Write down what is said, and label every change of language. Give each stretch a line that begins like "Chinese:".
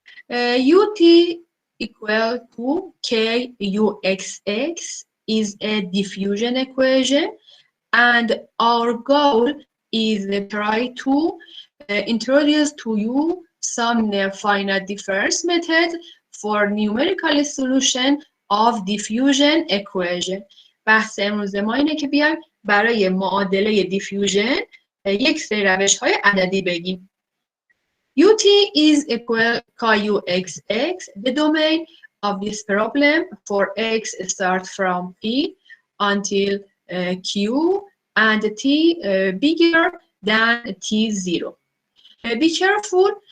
English: Ut equal to Kuxx is a diffusion equation, and our goal is to try to introduce to you some finite difference method for numerical solution of diffusion equation.
Persian: بحث امروز ما اینه که بیایم برای معادله دیفیوژن یک سری روش‌های عددی بگیم.
English: Ut is equal Kuxx. The domain of this problem for x starts from P until Q and T bigger than T0. Be careful.